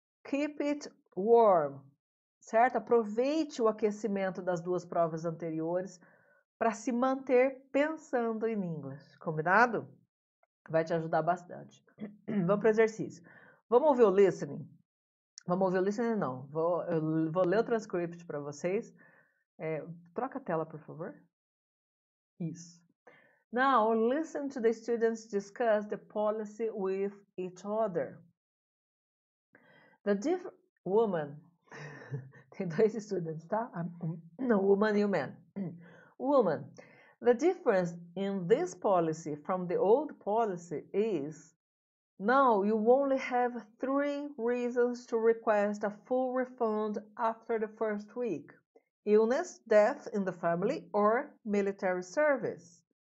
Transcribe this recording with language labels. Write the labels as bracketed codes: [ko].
[en] Keep it warm, [pt] certo? Aproveite o aquecimento das duas provas anteriores para se manter pensando em inglês, combinado? Vai te ajudar bastante. Vamos para o exercício. Vamos ouvir o listening? Vamos ouvir o listening, não. Eu vou ler o transcript para vocês. Troca a tela, por favor. Isso. [en] Now, listen to the students discuss the policy with each other. The woman, [pt] tem dois estudantes, tá? No, woman e o man. [en] Woman, the difference in this policy from the old policy is now you only have 3 reasons to request a full refund after the first week: illness, death in the family, or military service.